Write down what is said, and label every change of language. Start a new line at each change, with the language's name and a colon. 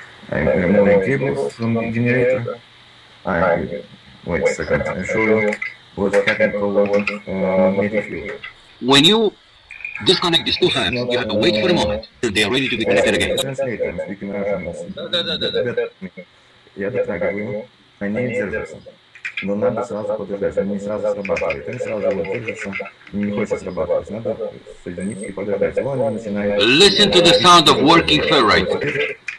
English: I'm removing cables from the generator. Wait a second, I'll show you what's happening over magnetic field. When you disconnect these two halves, you have to wait for a moment till they are ready to be connected again. Translator, I'm speaking Russian.
Russian: Я дотрагиваю, они держатся. Но надо сразу подождать, они не сразу срабатывают. Они сразу вот держатся, не хочет срабатывать. Надо соединиться и подождать. Вон они начинают...
English: Listen to the sound of working ferrite.